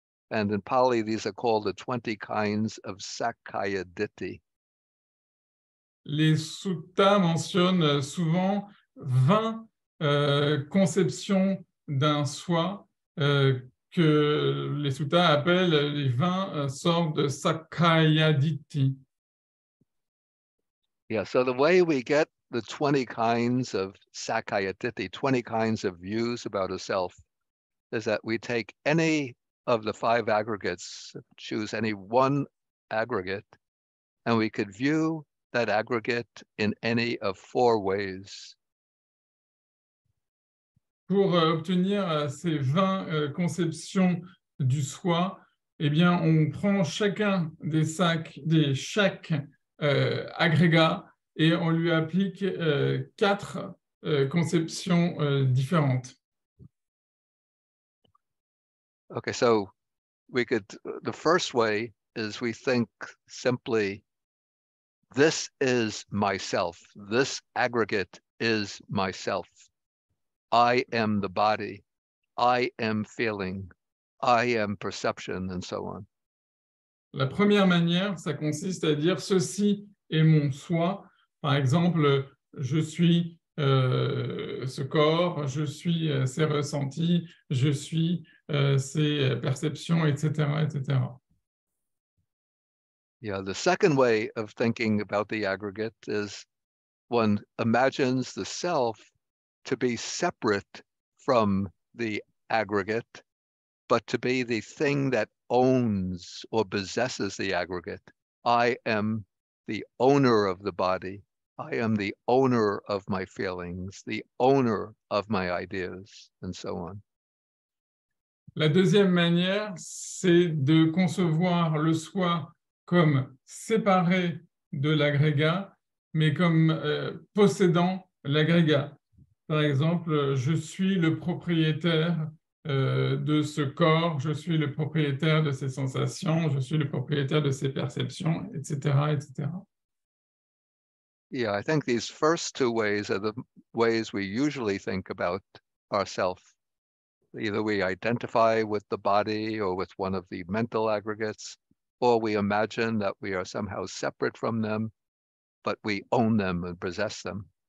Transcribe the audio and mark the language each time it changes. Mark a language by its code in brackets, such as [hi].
[en] And in Pali, these are called the 20 kinds of Sakkaya Ditthi. [fr] Les suttas mentionnent souvent 20 conceptions d'un soi que les suttas appellent les 20 sortes de Sakkaya Ditthi. [en] Yeah, so the way we get the 20 kinds of Sakkaya Ditthi, 20 kinds of views about a self, is that we take any of the 5 aggregates, choose any one aggregate, and we could view that aggregate in any of 4 ways. [fr] Pour obtenir ces 20 conceptions du soi, eh bien, on prend chacun des chaque agrégat et on lui applique 4 conceptions différentes. [en] Okay, so the first way is we think simply, this is myself. This aggregate is myself. I am the body. I am feeling. I am perception, and so on. [fr] La première manière, ça consiste à dire ceci est mon soi. Par exemple, je suis ce corps, je suis ces ressentis, je suis ces perceptions, etc., etc. [en] Yeah, the second way of thinking about the aggregate is one imagines the self to be separate from the aggregate, but to be the thing that owns or possesses the aggregate. I am the owner of the body. I am the owner of my feelings, the owner of my ideas, and so on. [fr] La deuxième manière, c'est de concevoir le soi comme séparé de l'agrégat, mais comme possédant l'agrégat. Par exemple, je suis le propriétaire de ce corps, je suis le propriétaire de ces sensations, je suis le propriétaire de ces perceptions, etc., etc. [en] Yeah, I think these first 2 ways are the ways we usually think about ourselves. Either we identify with the body or with one of the mental aggregates, or we imagine that we are somehow separate from them, but we own them and possess them.